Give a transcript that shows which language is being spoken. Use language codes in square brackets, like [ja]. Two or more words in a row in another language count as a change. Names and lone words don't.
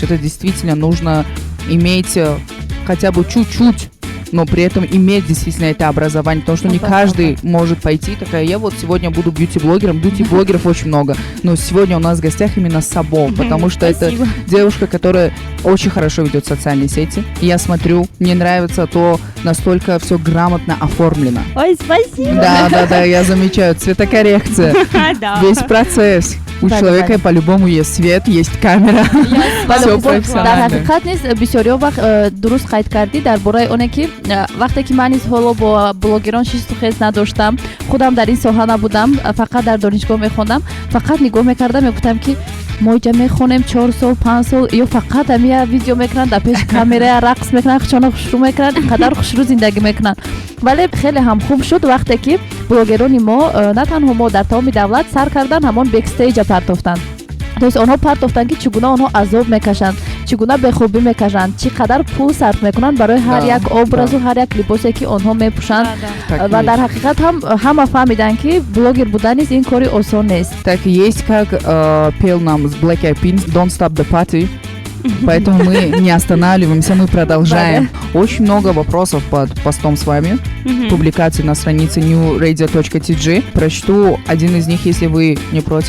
[ru] Это действительно нужно иметь хотя бы чуть-чуть, но при этом иметь действительно это образование, потому что не каждый может пойти, такая, я вот сегодня буду бьюти-блогером, бьюти-блогеров очень много, но сегодня у нас в гостях именно Сабо, потому что это девушка, которая очень хорошо ведет социальные сети, и я смотрю, мне нравится то, настолько все грамотно оформлено. Ой, спасибо! Да, я замечаю, цветокоррекция, весь процесс. У человека по-любому есть свет, есть камера. Все профессионально. [tg] дар ҳақиқат низ бисёриё вақт дуруст қайд кардӣ дар бораи оне ки вақте ки ман низ ҳоло бо блогерон шисту хез надоштам, худам дар ин соҳа набудам, фақат дар донишгоҳ мехондам, фақат нигоҳ мекардам, мегуфтам ки мо инҷа мехонем 4 сол 5 сол ё фақат ҳамия видео мекунанд дар пеши камера рақс мекунанд хушона хушрӯ мекунанд инқадар хушрӯ зиндагӣ мекунанд. Вале хеле ҳам хуб шуд вақте ки блогерони мо на танҳо мо дар тамоми давлат сар кардан ҳамон бекстейҷа партофтанд. [ru] То есть [tg] онҳо партофтанд ки чӣ гуна онҳо азоб мекашанд, чӣ гуна бехобӣ мекашанд, чӣ қадар пул сарф мекунанд барои ҳар як образу, ҳар як либосе ки онҳо мепӯшанд. Ва дар ҳақиқат ҳама фаҳмиданд ки блогер будан низ ин кори осон нест. [ru] Так и есть, как пел нам с Black Eyed Peas, Don't Stop the Party. Поэтому мы не останавливаемся, мы продолжаем. Очень много вопросов под постом с вами. Публикации на странице newradio.tg. Прочту один из них, если вы не против.